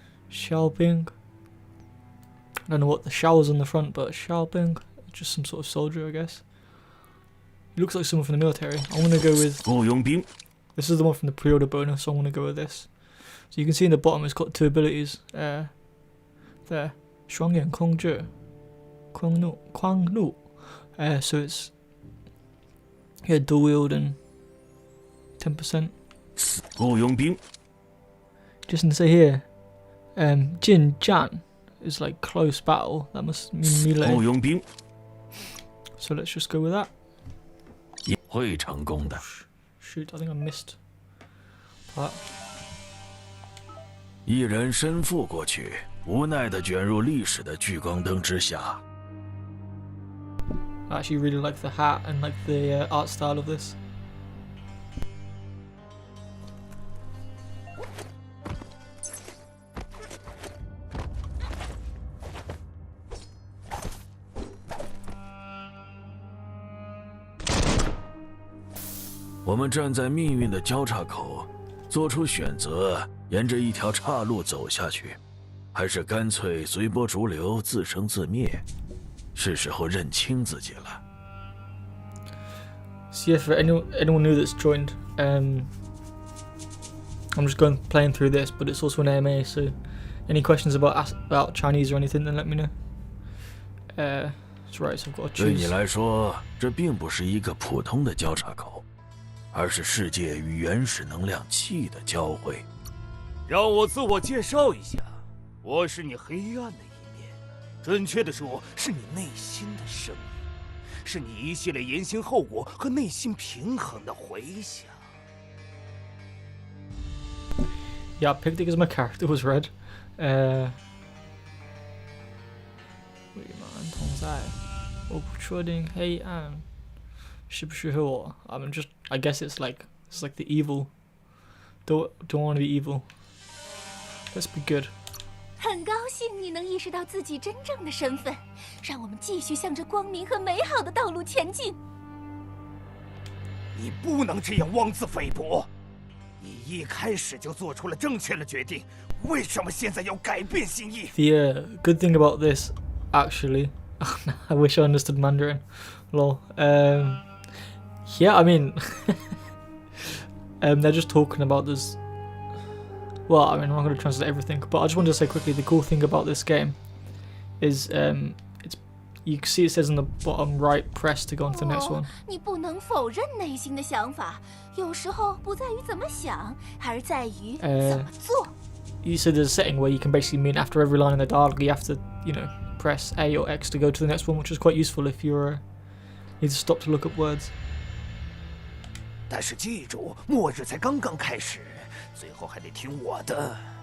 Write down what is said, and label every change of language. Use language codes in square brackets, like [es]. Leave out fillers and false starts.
[en] Xiaobing. I don't know what the Xiao is on the front, but Xiaobing, just some sort of soldier, I guess. He looks like someone from the military. I'm gonna go with. [zh] 雇佣兵， [en] This is the one from the pre-order bonus, so I'm gonna go with this. So you can see in the bottom, it's got two abilities. There, [zh] 双眼控制, 狂怒. [en] So it's dual wield and 10%. [zh] 雇佣兵， [en] Just to say here, Jin Jan is like close battle. That must mean melee. [zh] 佣兵， [en] So let's just go with that. [zh] 会成功的。 [en] Shoot, I think I missed that. [zh] 一人身负过去，无奈地卷入历史的聚光灯之下。 I actually really like the hat and like the art style of this. "我们站在命运的交叉口，做出选择，沿着一条岔路走下去，还是干脆随波逐流，自生自灭？是时候认清自己了。 [en] So yeah, for anyone new that's joined, I'm just playing through this, but it's also an AMA. So any questions about Chinese or anything, then let me know. That's right, so I've got to [zh] 对你 [en] choose. [zh] 来说，这并不是一个普通的交叉口，而是世界与原始能量气的交汇。让我自我介绍一下，我是你黑暗的一面，准确的说，是你内心的声音，是你一系列言行后果和内心平衡的回响。 [en] Yeah, I picked it because my character was red. [zh] 未满同在，我不确定黑暗是不是我。 [en] I'm just, I guess it's like the evil. Don't want to be evil. Let's be good. [zh] 很高兴你能意识到自己真正的身份，让我们继续向着光明和美好的道路前进。你不能这样妄自菲薄，你一开始就做出了正确的决定，为什么现在要改变心意？ [en] The good thing about this, actually, I wish I understood Mandarin. Lol. Yeah, I mean, they're just talking about this. Well, I mean, I'm not going to translate everything, but I just wanted to say quickly, the cool thing about this game is it's, you can see it says on the bottom right, press to go on to the next one. [zh] 你不能否认内心的想法，有时候不在于怎么想，而在于怎么做。 [en] You said there's a setting where you can basically mean after every line in the dialogue, you have to, press A or X to go to the next one, which is quite useful if you need to stop to look up words. [zh] 但是记住，末日才刚刚开始，最后还得听我的。